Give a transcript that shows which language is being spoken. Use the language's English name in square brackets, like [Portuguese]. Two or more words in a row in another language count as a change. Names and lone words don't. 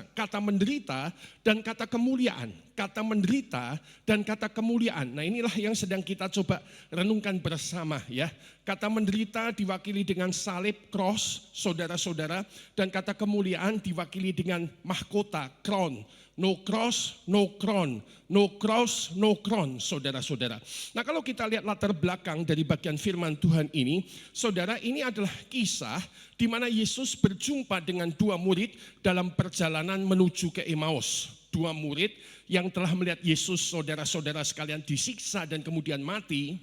[Indonesian] Kata menderita dan kata kemuliaan. Kata menderita dan kata kemuliaan. Nah, inilah yang sedang kita coba renungkan bersama ya. Kata menderita diwakili dengan salib, cross, saudara-saudara. Dan kata kemuliaan diwakili dengan mahkota, crown. [English] No cross, no crown. No cross, no crown, [Indonesian] saudara-saudara. Nah, kalau kita lihat latar belakang dari bagian firman Tuhan ini, saudara, ini adalah kisah di mana Yesus berjumpa dengan dua murid dalam perjalanan menuju ke Emmaus. Dua murid yang telah melihat Yesus, saudara-saudara sekalian, disiksa dan kemudian mati.